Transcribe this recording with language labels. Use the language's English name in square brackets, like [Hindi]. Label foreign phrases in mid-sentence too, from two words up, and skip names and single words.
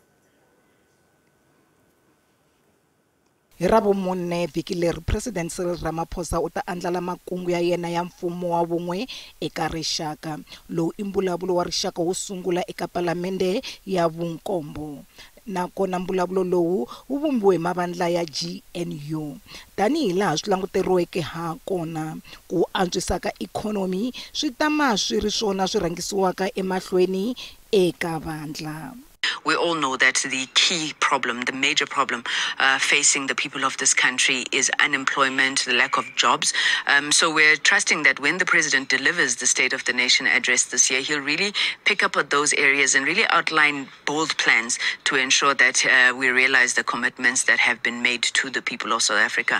[Tsonga] Hi Ravumune vhiki leri president Cyril Ramaphosa u ta andlala makungu ya yena ya mfumo wa vun'we eka rixaka lowu i mbulavulo wa rixaka wo sungula eka Palamende ya vunkombo. Nakona mbulavulo lowu wu vumbiwe mavandla ya GNU tanihi laha swi languteriweke ha kona ku antswisa ka ikhonomi swi tama swi ri swona swi rhangisiwaka emahlweni eka vandla. [English] We all know that the key problem, the major problem facing the people of this country is unemployment, the lack of jobs. So we're trusting that when the president delivers the State of the Nation address this year, he'll really pick up at those areas and really outline bold plans to ensure that we realize the commitments that have been made to the people of South Africa.